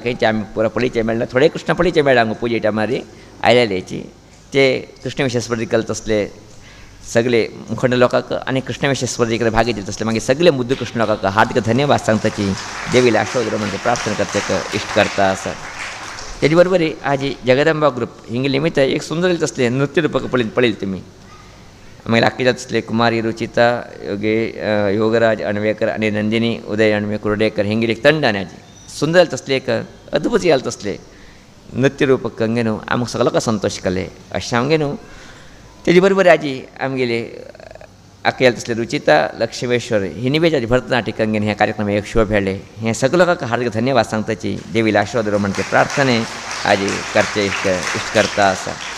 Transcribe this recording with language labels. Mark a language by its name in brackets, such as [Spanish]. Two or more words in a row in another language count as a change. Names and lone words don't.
[Konkani] खंयचे आमी पुरो पळयचे मेळ्ळे थोडे कृष्ण पळयचे मेळ्ळे हांगा पुजे टायमारी आयलेलेची ते कृष्णवेश स्पर्धे केले तसले सगळे मुखंड लोकांक आनी कृष्णवेश स्पर्धेक भाग घेतले तसले मागीर सगळे मुद्द कृष्ण लोकांक हार्दिक धन्यवाद सांगताची देवीला आशिर्वाद म्हणजे प्रार्थना करचेक इश्ट करता आसा तेजे बरोबरी आज जगदंबा ग्रुप हिंगे निमित्त एक सुंदर तसले नृत्य रूपक पळयले तुमी मागीर आख्खी तसले कुमारी रुचिता योगे योगराज अणवेकर आनी नंदिनी उदय अणवे कुर्डेकर हिंगे एक तंड आनी आज सुंदर तसले एक अद्भुत जाल तसले नृत्य रूपक कंगे न्हू आमकां सगळ्यांक संतोश केले अशें आमगे न्हू तेजे बरोबर आज आमगेले आख्खेल तसले रुचिता लक्ष्मेश्वर हिनी बेज भरतनाट्य कंगेन हे कार्यक्रम एक शो भेटले हे सगळे लोकांक हार्दिक धन्यवाद सांगताची देवीला आशिर्वाद म्हणजे प्रार्थने आज करचे इश्ट करता आसा